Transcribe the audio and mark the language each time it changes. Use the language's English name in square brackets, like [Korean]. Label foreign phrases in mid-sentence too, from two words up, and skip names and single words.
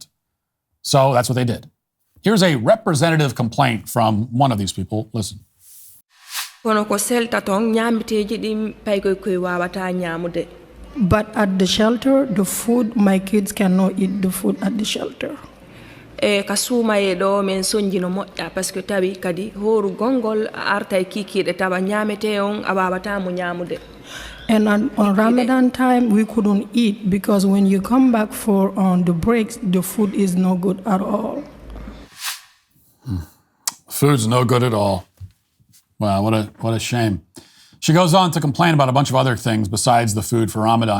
[English] So that's what they did. Here's a representative complaint from one of these people. Listen. But at the shelter, the food, my kids cannot eat the food at the shelter. [Fula] Kasuma edo men sonjino moƴƴa [French] parce que [Fula] tawi kadi horu gongol arta e kikiɗe tawa ñamete on a wawata mo ñamude. [English] And on Ramadan time, we couldn't eat because when you come back for the breaks, the food is no good at all. Food's no good at all. Wow, what a shame. She goes on to complain about a bunch of other things besides the food for Ramadan.